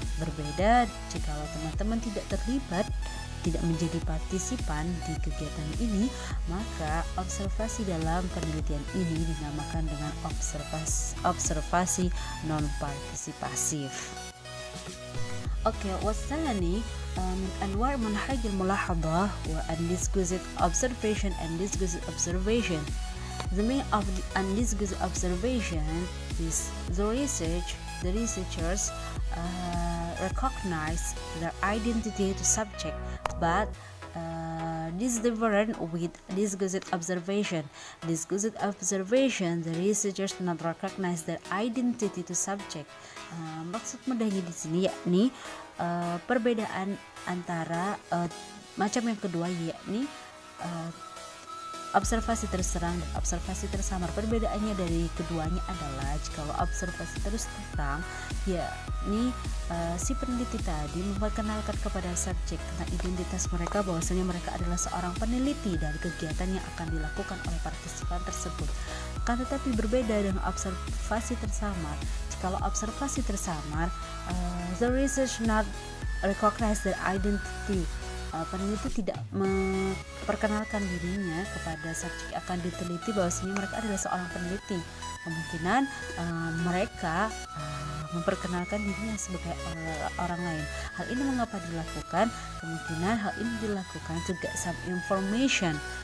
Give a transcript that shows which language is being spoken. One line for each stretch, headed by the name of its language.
Indonesian: Berbeda jika teman-teman tidak terlibat, tidak menjadi partisipan di kegiatan ini, maka observasi dalam penelitian ini dinamakan dengan observasi non-partisipasif.
Arabic: والثاني من أنواع منهج الملاحظة
English: undisguised observation and disguised observation. The meaning of the undisguised observation is the researchers recognize their identity to subject, but this is different with disguised observation. Disguised observation, the researchers not recognize their identity to subject.
Indonesian: Maksud mudahnya di sini yakni perbedaan antara macam yang kedua yakni observasi terus terang dan observasi tersamar. Perbedaannya dari keduanya adalah jikalau observasi terus terang yakni si peneliti tadi memperkenalkan kepada subjek tentang identitas mereka, bahwasanya mereka adalah seorang peneliti dari kegiatan yang akan dilakukan oleh partisipan tersebut. Akan tetapi berbeda dengan observasi tersamar. Jikalau observasi tersamar,
English: the research not recognize their identity.
Indonesian: Peneliti tidak memperkenalkan dirinya kepada subjek yang akan diteliti bahwasanya mereka adalah seorang peneliti. Kemungkinan mereka memperkenalkan dirinya sebagai orang lain. Hal ini mengapa dilakukan? Kemungkinan hal ini dilakukan
English: to get some information.